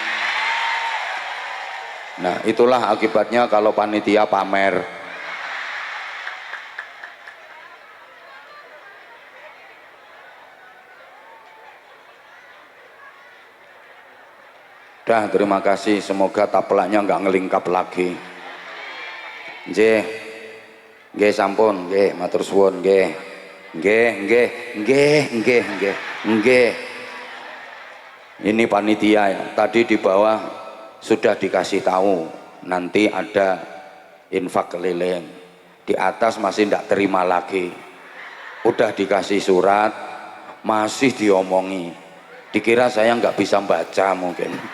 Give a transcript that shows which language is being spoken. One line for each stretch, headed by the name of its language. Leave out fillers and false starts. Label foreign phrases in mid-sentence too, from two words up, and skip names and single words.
Indonesian: Nah, itulah akibatnya kalau panitia pamer. Dah, terima kasih, semoga taplaknya nggak ngelingkap lagi.
Javanese: Nggih, nggih sampun, nggih matur suwun, nggih. Nggih.
Indonesian: Ini panitia ya, tadi di bawah sudah dikasih tahu nanti ada infak keliling, di atas masih tidak terima lagi, udah dikasih surat masih diomongi, dikira saya nggak bisa baca mungkin.